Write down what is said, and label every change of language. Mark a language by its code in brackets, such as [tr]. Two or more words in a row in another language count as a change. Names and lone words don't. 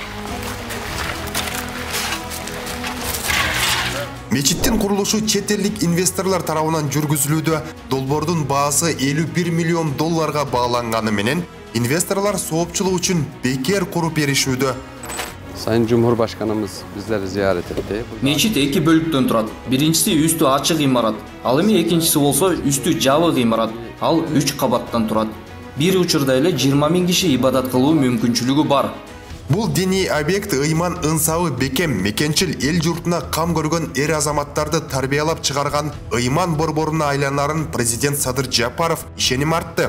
[ky] Мечиттин курулушу чет элдик инвесторлор тарабынан жүргүзүлүүдө. Долбоордун баасы 51 миллион долларга бааланганы менен инвесторлор соопчулук үчүн бекер куруп беришүүдө. [tr] Sayın Cumhurbaşkanımız bizleri ziyaret etti. [ky] Мечит 2 бөлүктөн турат. Биринчиси үстү ачык имарат. Ал эми экинчиси болсо үстү жабык имарат. Ал 3 кабаттан турат. Бир учурда эле 20 000 киши ибадат кылуу мүмкүнчүлүгү бар. Бул диний объект Ыйман ынсабы бекем мекенчил эл журтуна кам көргөн эр азаматтарды тарбиялап чыгарган Ыйман борборуна айланарын президент Садыр Жапаров ишеним артты.